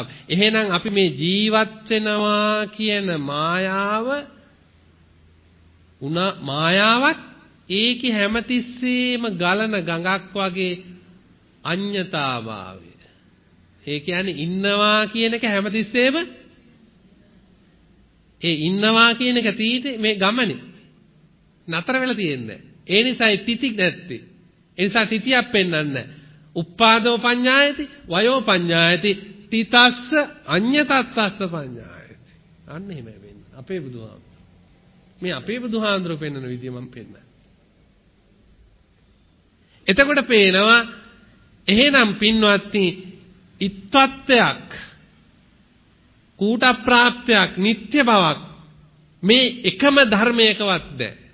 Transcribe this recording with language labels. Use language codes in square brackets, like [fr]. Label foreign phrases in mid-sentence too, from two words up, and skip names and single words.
[si] එහෙනම් අපි මේ ජීවත් වෙනවා කියන මායාවක් ඒකේ හැමතිස්සෙම ගලන ගඟක් වගේ අඤ්ඤතාභාවය. ඒ කියන්නේ ඉන්නවා කියන එක හැමතිස්සෙම ඒ ඉන්නවා කියන එක තීටි මේ ගමනේ නතර වෙලා තියෙන්නේ. ඒ නිසායි තිති නැත්තේ. ඒ නිසා තිතියක් පෙන්වන්නේ. [pi] උප්පාදෝ පඤ්ඤායති වයෝ පඤ්ඤායති තිතස්ස අඤ්ඤතත්තස්ස පඤ්ඤායති. [si] අන්න එහෙමයි වෙන්නේ. අපේ බුදුහාමුදුරුවෝ. මේ අපේ බුදුහාමුදුරුවෝ පෙන්වන විදිය මම පෙන්නනවා. එතකොට පේනවා එහෙනම් පින්වත්නි ඉත්තත්වයක් කූට ප්‍රාප්තියක් නිත්‍ය බවක් මේ එකම ධර්මයකවත් නැහැ.